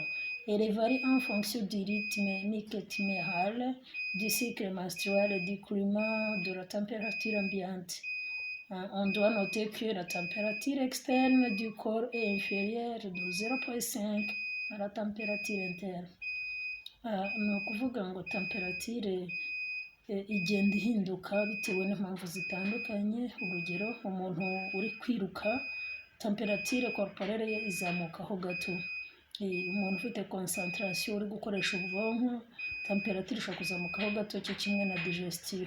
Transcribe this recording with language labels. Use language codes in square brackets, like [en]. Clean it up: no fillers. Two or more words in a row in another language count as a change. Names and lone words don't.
[fr] Elle varie en fonction du rythme nictéméral, du cycle menstruel, du climat, de la température ambiante. On doit noter que la température externe du corps est inférieure de 0,5 à la température interne. [rw] Ni ukuvuga ngo temperature igenda ihinduka bitewe n'impamvu zitandukanye. Urugero, umuntu uri kwiruka [fr] temperature corporelle [rw] ye izamukaho gato. Umuntu ufite concentration uri gukoresha ubwonko temperature ishobora kuzamukaho gato, cyo kimwe na digestion.